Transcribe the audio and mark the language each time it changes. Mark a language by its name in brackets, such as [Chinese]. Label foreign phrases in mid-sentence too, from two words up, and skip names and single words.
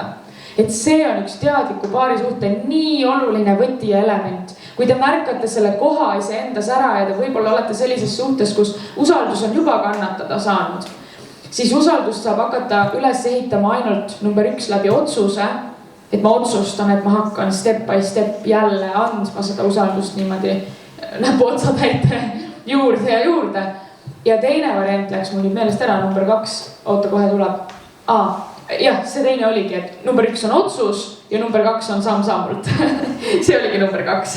[Estonian] Et see on üks teadliku paarisuhte nii oluline võti ja element. Kui te märkate selle koha iseendas ära ja te võib-olla olete sellises suhtes, kus usaldus on juba kannatada saanud, siis usaldust saab hakata üles ehitama ainult number 1 läbi otsuse, et ma otsustan, et ma hakkan [English] step by step [Estonian] jälle andma seda usaldust niimoodi näpu otsatäite juurde ja juurde. Ja teine variant läks mul nüüd meelest ära, number 2, oota kohe tuleb. Jah, see teine oligi, et number 1 on otsus ja number 2 on samm-sammult. See oligi number 2.